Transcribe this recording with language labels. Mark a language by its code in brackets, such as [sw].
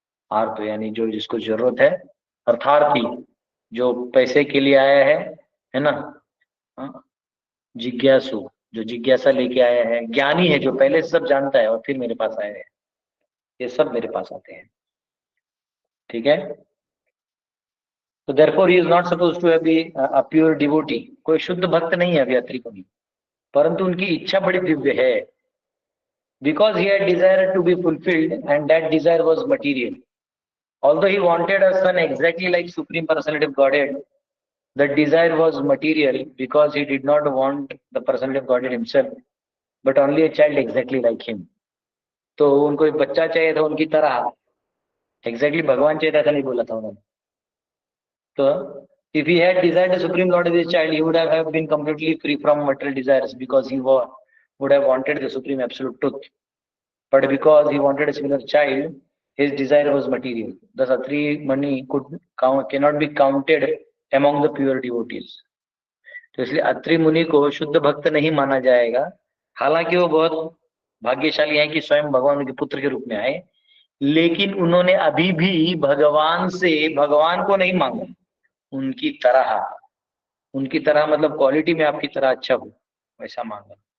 [hi] आर्त यानी जो जिसको जरूरत है, अर्थार्थी जो पैसे के लिए आया है ना, जिज्ञासु जो जिज्ञासा लेके आया है, ज्ञानी है जो पहले से सब जानता है और फिर मेरे पास आया है, ये सब मेरे पास आते हैं। ठीक है। [en] तो therefore he is not supposed to be a pure devotee। [hi] कोई शुद्ध भक्त नहीं है अभी [en] Atri Muni, [hi] परंतु उनकी इच्छा बड़ी दिव्य है, [en] because he had desire to be fulfilled and that desire was material. Although he wanted a son exactly like Supreme Personality of Godhead, the desire was material because he did not want the Personality of Godhead himself, but only a child exactly like him. [hi] तो उनको एक बच्चा चाहिए था उनकी तरह, exactly भगवान चाहिए था, ऐसा नहीं बोला था उन्होंने. [en] तो if he had desired the Supreme Lord as his child, he would have been completely free from material desires because he would have wanted the Supreme Absolute Truth. But because he wanted a similar child, his desire was material. Thus, Atri Muni cannot be counted among the pure devotees. [hi] तो इसलिए अत्रि मुनि को शुद्ध भक्त नहीं माना जाएगा, हालांकि वो बहुत भाग्यशाली हैं कि स्वयं भगवान उनके पुत्र के रूप में आए, लेकिन उन्होंने अभी भी भगवान से भगवान को नहीं मांगा, उनकी तरह मतलब क्वालिटी में आपकी तरह अच्छा हो वैसा मांगा.